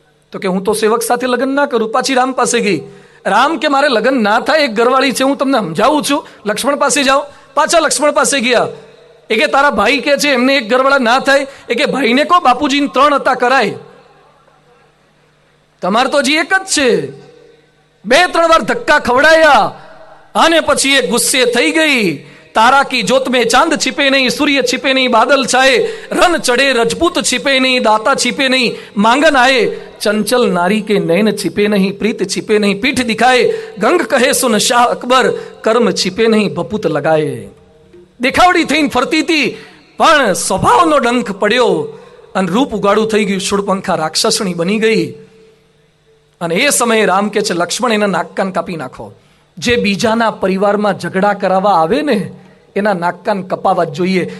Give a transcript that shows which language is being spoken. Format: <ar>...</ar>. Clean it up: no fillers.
<gu>તો કે હું તો સેવક સાથે લગ્ન ના કરું. પાછી રામ પાસે ગઈ. રામ કે મારે લગ્ન ના થાય, એક ઘરવાળી છે, હું તમને સમજાવું છું, લક્ષ્મણ પાસે જાઓ. પાછા લક્ષ્મણ પાસે ગયા. એ કે તારા ભાઈ કે છે એમને એક ઘરવાળા ના થાય. એ કે ભાઈને કહો બાપુજીને 3 હતા કરાય, તમારે તો હજી એક જ છે. 2-3 વાર ધક્કા ખવડાયા, અને પછી એ ગુસ્સે થઈ ગઈ.</gu> <hi>तारा की जोत में चांद छिपे नहीं, सूर्य छिपे नहीं, बादल छाए, रन चढ़े रजपूत छिपे नहीं, दाता छिपे नहीं, मांगन आए, चंचल नारी के नैन छिपे नहीं, प्रीत छिपे नहीं, पीठ दिखाए, गंग कहे सुन शाह अकबर, कर्म छिपे नहीं, बपुत लगाए.</hi> <gu>દેખાવડી થઈને ફરતી હતી, પણ સ્વભાવનો ડંખ પડ્યો અને રૂપ ઉગાડું થઈ ગયું. શૂળપંખા રાક્ષસણી બની ગઈ. અને એ સમયે રામ કે છે, લક્ષ્મણ એના નાક કાન કાપી નાખો. જે બીજાના પરિવારમાં ઝઘડા કરાવવા આવે ને, એના નાક કાન કપાવા જ જોઈએ.</gu>